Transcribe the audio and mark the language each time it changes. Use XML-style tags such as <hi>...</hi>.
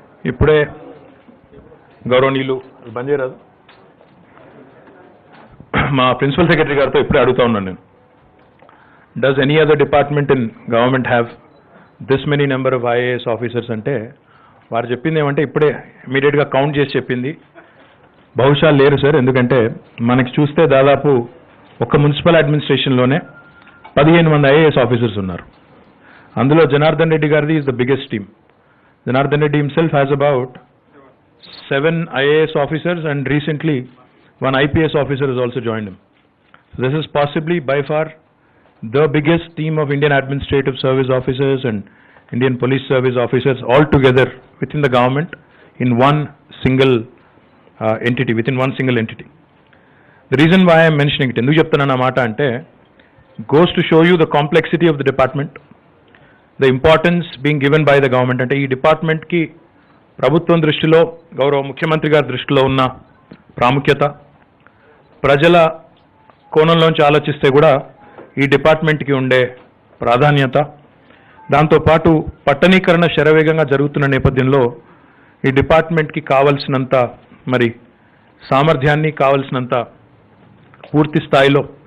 <te>ఇప్పుడే గౌరవనీయులు బంజేరాజు మా ప్రిన్సిపల్ సెక్రటరీ గారితో ఇప్పుడే అడుగుతా ఉన్నాను నేను,</te> <en>does any other department in government have this many number of IAS officers</en> <te>అంటే వారు చెప్పింది ఏమంటే ఇప్పుడే ఇమీడియట్గా కౌంట్ చేసి చెప్పింది బహుశా లేరు సార్. ఎందుకంటే మనకి చూస్తే దాదాపు ఒక మున్సిపల్ అడ్మినిస్ట్రేషన్లోనే 15 మంది ఐఏఎస్ ఆఫీసర్స్ ఉన్నారు. అందులో జనార్దన్ రెడ్డి గారిది</te> <en>Is the biggest team. Janardhan Reddy himself has about 7 IAS officers, and recently 1 IPS officer has also joined him. So this is possibly by far the biggest team of Indian Administrative Service officers and Indian Police Service officers all together within the government in one single entity, within one single entity. The reason why I am mentioning it,</en> <te>enduku cheptunna mata ante,</te> <en>goes to show you the complexity of the department, the importance being given by the government.</en> <te>అంటే ఈ department కి ప్రభుత్వం దృష్టిలో, గౌరవ ముఖ్యమంత్రి గారి దృష్టిలో ఉన్న ప్రాముఖ్యత, ప్రజల కోణంలోంచి ఆలోచిస్తే కూడా ఈ డిపార్ట్మెంట్కి ఉండే ప్రాధాన్యత, దాంతోపాటు పట్టణీకరణ శరవేగంగా జరుగుతున్న నేపథ్యంలో ఈ డిపార్ట్మెంట్కి కావలసినంత మరి సామర్థ్యాన్ని, కావలసినంత పూర్తి స్థాయిలో</te>